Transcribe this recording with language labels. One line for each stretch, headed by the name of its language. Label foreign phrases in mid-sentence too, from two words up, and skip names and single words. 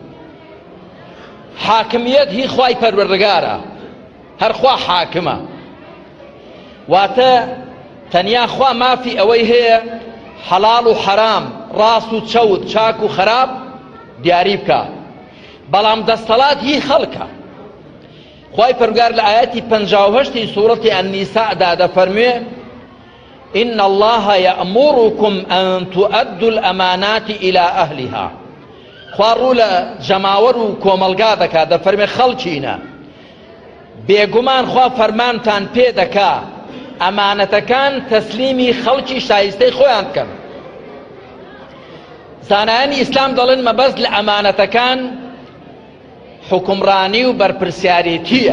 Central Kurdish: حاکمیەت هی خوای پەروەردگارە، هەر خوا حاکمە، واتە تەنیا خوا مافی ئەوەی هەیە حەڵاڵ و حەرام، ڕاست و چەوت، چاک و خراپ دیاری بکە، بەڵام دەسەڵات هی خەڵکە. خوای پەروەردگار لە ئایەتی 58 سوورەتی ئەننیساءدا دەفەرموێ
Arabic: إن الله يأمركم أن تؤدوا الأمانات إلى أهلها.
Central Kurdish: خوارو لجماور و کۆمەلگا دەکا دەفەرمێ خەڵکینە بێگومان خوا فەرمانتان پێ دەکا ئەمانەتەکان تەسلیمی خەڵکی شایستەی خۆیان بکەن. زانایانی ئیسلام دەڵێن مەبەست لە ئەمانەتەکان حکومڕانی و بەرپرسیارەتیە.